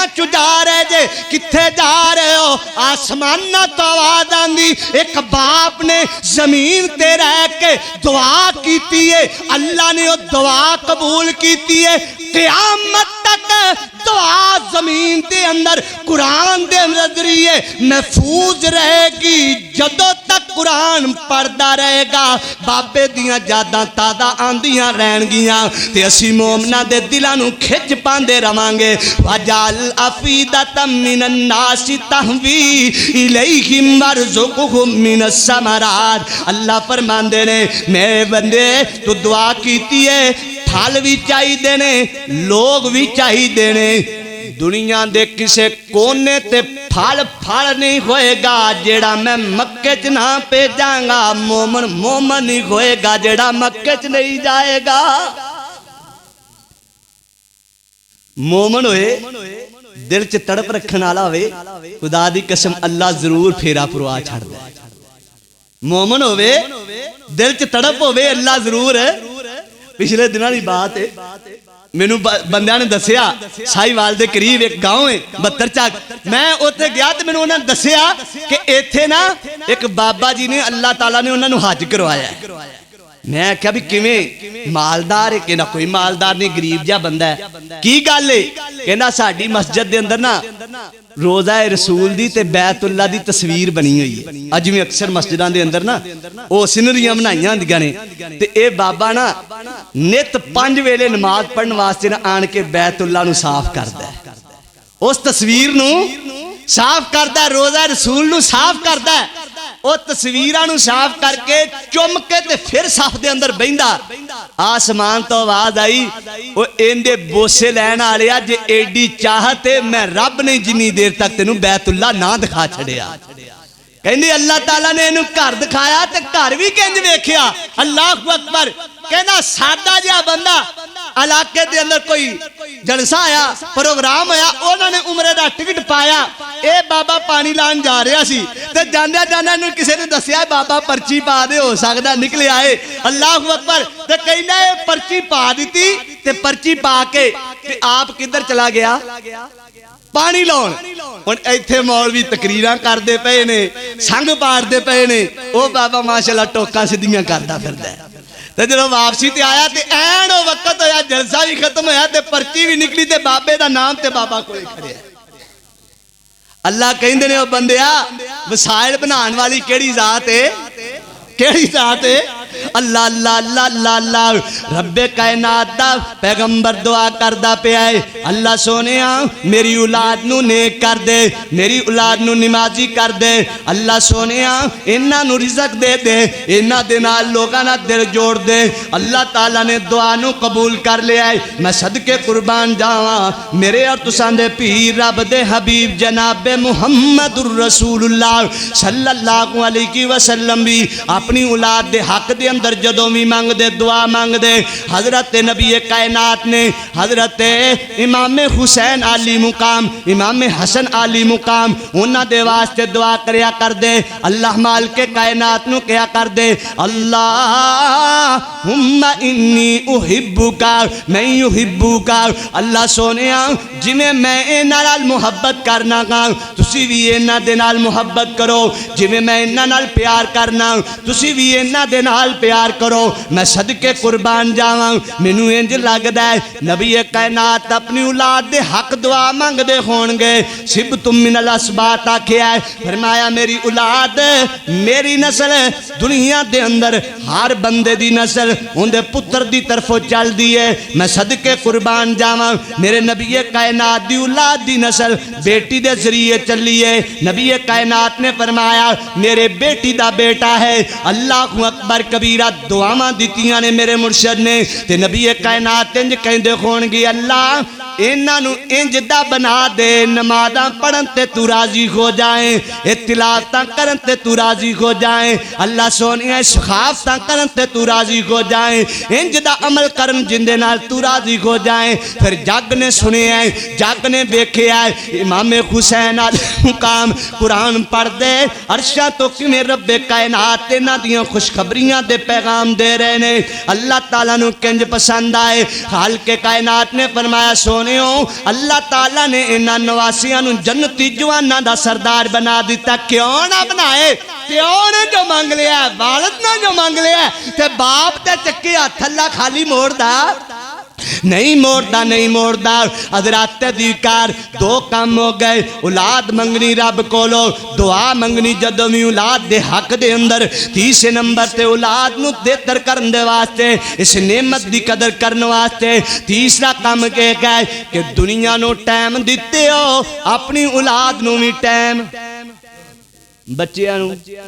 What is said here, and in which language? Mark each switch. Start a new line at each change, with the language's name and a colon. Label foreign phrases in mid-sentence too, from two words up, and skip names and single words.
Punjabi: چو جا رہے جے کتھے جا رہے ہو آسمانہ تو آواز آندی ایک باپ نے زمین تے رہ کے دعا کیتی ہے اللہ نے وہ دعا قبول کیتی ہے قیامت تک دعا زمین دے اندر قرآن دے ذریعے محفوظ رہے گی جدوں تک قرآن پڑھدا رہے گا بابے دیاں یاداں تازہ آندیاں رہن گیاں تے اسی مومناں دے دلاں نو کھچ پاندے رہاں گے
Arabic: وجعل افئدۃ من الناس تہوی الیہم وارزقہم من الثمرات
Punjabi: اللہ فرماندے نے میرے بندے تو دعا کیتی ہے پھل بھی چاہی دینے لوگ بھی چاہی دینے دنیا دے کسے کونے تے پھل نہیں ہوئے گا جیڑا میں مکے چ نہ پہ جاں گا مومن نہیں ہوئے گا جیڑا مکے چ نہیں جائے گا مومن ہوئے دل چ تڑپ رکھن والا ہوئے خدا دی قسم اللہ ضرور پھیرا پروا چھڑ دے مومن ہوئے دل چ تڑپ ہوئے اللہ ضرور ہے پچھلے دنوں کی بات ہے مینوں بندیاں نے دسیا سائی وال دے قریب ایک گاؤں ہے 72 چک میں اوتھے گیا تے مینوں انہاں نے دسیا کہ ایتھے نا ایک بابا جی نے اللہ تعالیٰ نے انہاں نو حج کروایا ہے میں کہا بھی کیویں مالدار ہے کہ نہ کوئی مالدار نہیں غریب جا بندہ ہے کی گل ہے کہندا ساڈی مسجد دے اندر نا روزہ رسول دی تے بیت اللہ دی تصویر بنی ہوئی ہے اج میں اکثر مسجداں دے اندر نا او سینریاں بنائیاں ہوندیاں نے تے اے بابا نا نت 5 ویلے نماز پڑھن واسطے نا آن کے بیت اللہ نو صاف کردا ہے اس تصویر نو صاف کردا ہے روزہ رسول نو صاف کردا ہے او تصویراں نو صاف کر کے چم کے تے پھر صاف دے اندر بیندا آسمان تو آواز آئی او ایندے بوسے لین والیا جے ایڈی چاہت ہے میں رب نے جنی دیر تک تینوں بیت اللہ نہ دکھا چھڑیا کہندے اللہ تعالیٰ نے اینو گھر دکھایا تے گھر بھی کنج ویکھیا
Arabic: اللہ اکبر
Punjabi: کہنا سادہ جہا بندہ علاقے دے اندر کوئی جلسہ آیا پروگرام آیا انہوں نے عمرے دا ٹکٹ پایا اے بابا پانی لان جا رہا سی تے جاندیا جاندیا انہوں کسے نے دسیا بابا پرچی پا دے ہو سکدا نکلے آئے
Arabic: اللہ اکبر
Punjabi: تے کہنا اے پرچی پا دیتی تے پرچی پا کے تے آپ کدھر چلا گیا پانی لاؤن ہن ایتھے مولوی تقریراں کردے پئے نے سنگ پاڑدے پئے نے او بابا ماشاءاللہ ٹوکاں سیدھیاں کردا پھردا ہے تے جدوں واپسی تے آیا تے این او وقت ہویا جلسہ بھی ختم ہویا تے پرچی بھی نکلی تے بابے دا نام تے بابا کولے کھڑے اللہ کہندے نے او بندیا وسائل بنان والی کیڑی ذات ہے کیڑی ذات ہے اللہ اللہ اللہ اللہ اللہ رب کائنات دا پیغمبر دعا کردا پیا ہے اللہ سونیا میری اولاد نو نیک کر دے میری اولاد نو نمازی کر دے اللہ سونیا انہاں نو رزق دے دے انہاں دے نال لوکاں نال دل جوڑ دے اللہ تعالیٰ نے دعا نو قبول کر لیا ہے میں صدقے قربان جاواں میرے اور تساں دے پیر رب دے حبیب جناب محمد الرسول اللہ
Arabic: صلی اللہ علیہ وسلم
Punjabi: بھی اپنی اولاد دے حق دے اندر جدوں بھی مانگ دے دعا مانگ دے حضرت نبی کائنات نے حضرت امام حسین علی مقام امام حسن علی مقام انہاں دے واسطے دعا کریا کر دے اللہ مالک کائنات نو کیا کر دے
Arabic: اللہم انی احبکا
Punjabi: میں احبکا اللہ سونیا جی میں انہاں نال محبت کرنا گا تسی بھی انہاں دے نال محبت کرو جی میں انہاں نال پیار کرنا تسی بھی انہاں دے نال پیار کرو میں صدقے قربان جاواں مینوں انج لگدا ہے نبی کائنات اپنی اولاد دے حق دعا مانگ دے ہون گے
Arabic: سبتم من الاسبات
Punjabi: آکھیا ہے فرمایا میری اولاد میری نسل دنیا دے اندر ہر بندے دی نسل ان دے پتر دی طرفوں چل دی ہے میں صدقے قربان جاواں میرے نبی کائنات دی اولاد دی نسل بیٹی دے ذریعے چلی ہے نبی کائنات نے فرمایا میرے بیٹی دا بیٹا ہے
Arabic: اللہ اکبر کبیرہ
Punjabi: دعاواں دتیاں نے میرے مرشد نے تے نبی کائنات انج کہندے ہون گے اللہ انہاں نو انج دا بنا دے نمازاں پڑھن تے تو راضی ہو جائیں تلاوتاں کرن تے تو راضی ہو جائیں اللہ سونیا سخافتاں کرن تے تو راضی ہو جائیں انج دا عمل کرن جن دے نال تو راضی ہو جائیں پھر جگ نے سنے ہیں جگ نے دیکھے ہے امام حسین علیہ مقام قرآن پڑھ دے عرشاں تو کیویں رب کائنات انہاں دیاں خوشخبریاں دے پیغام دے رہے نے اللہ تعالیٰ نو کنج پسند آئے خالق کائنات نے فرمایا سونیوں اللہ تعالیٰ نے انہاں نواسیاں نو جنتی جواناں دا سردار بنا دیتا کیوں نہ بنائے پیو نے جو مانگ لیا ہے والد نے جو مانگ لیا ہے تے باپ تے چکی ہاتھ اللہ خالی موڑ دا نہیں موڑدا نہیں موڑدا حضرات دیکار دو کام ہو گئے اولاد منگنی رب کولو دعا منگنی جدوں بھی اولاد دے حق دے اندر تیسرے نمبر تے اولاد نو بہتر کرن دے واسطے اس نعمت دی قدر کرن واسطے تیسرا کام کہ گئے کہ دنیا نو ٹائم دتے ہو اپنی اولاد نو بھی ٹائم بچیاں نو